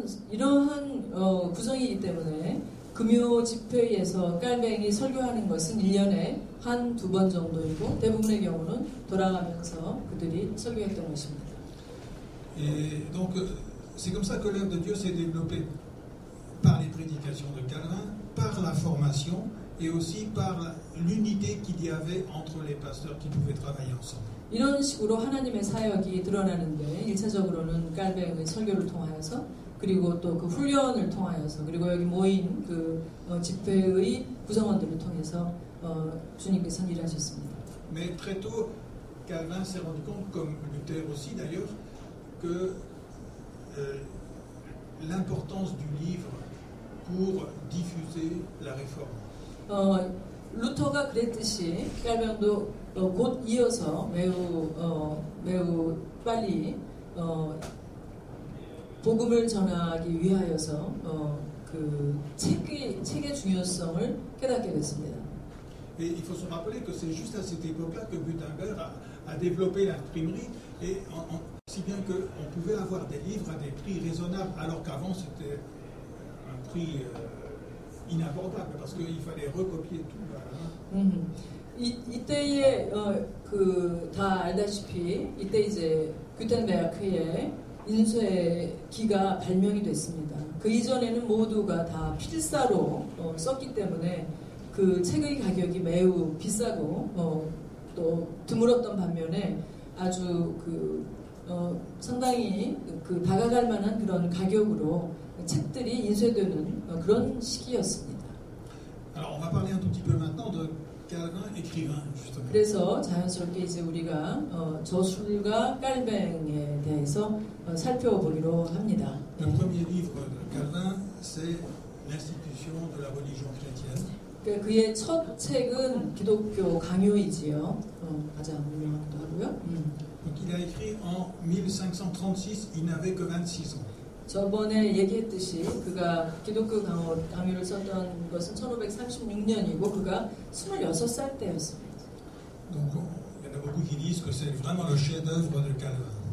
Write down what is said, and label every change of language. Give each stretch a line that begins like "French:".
Korean: 이러한 구성이기 때문에 금요 집회에서 깔뱅이 설교하는 것은 1년에 한 2번 정도이고 대부분의 경우는 돌아가면서 그들이 설교했던 것입니다.
French: Et donc c'est comme ça que l'œuvre de Dieu s'est développée par les prédications de Calvin, par la formation et aussi par l'unité qu'il y avait entre les pasteurs qui pouvaient travailler ensemble.
Korean: 이런 식으로 하나님의 사역이 드러나는데 1차적으로는 깔뱅의 설교를 통하여서 그리고 또 그 훈련을 통하여서 그리고 여기 모인 집회의 구성원들을 통해서 주님께서 일하셨습니다.
French: Mais très tôt, Calvin s'est rendu compte, comme Luther aussi d'ailleurs, que l'importance du livre pour diffuser la réforme.
Korean: 루터가 그랬듯이 깔뱅도 곧 이어서 매우 빨리 복음을 전하기 위하여서 그 책의 중요성을 깨닫게 됐습니다.
French: Et il faut se rappeler que c'est juste à cette époque-là que Gutenberg a développé l'imprimerie, et si bien qu'on pouvait avoir des livres à des prix raisonnables, alors qu'avant c'était un prix inabordable, parce qu'il fallait recopier tout.
Korean: 이때에 다 알다시피 이때 이제 구텐베르크의 인쇄기가 발명이 됐습니다. 그 이전에는 모두가 다 필사로 썼기 때문에 그 책의 가격이 매우 비싸고 또 드물었던 반면에 아주 상당히 다가갈 만한 그런 가격으로 책들이 인쇄되는 그런 시기였습니다.
French: Alors on va parler un tout petit peu maintenant de Calvin écrivain justement.
Korean: 그래서 자연스럽게 이제 우리가 저술가 깔뱅에 대해서 살펴보기로 합니다.
French: Le premier livre de Calvin, c'est l'Institution de la religion chrétienne.
Korean: 그의 첫 책은 기독교 강요이지요. 가장 유명하기도 하고요.
French: Donc il a écrit en 1536, il n'avait que 26 ans.
Korean: 저번에 얘기했듯이 그가 기독교 강요를 썼던 것은 1536년이고 그가 26살 때였습니다.
French: Donc il y en a beaucoup qui disent que c'est vraiment le chef-d'œuvre de Calvin.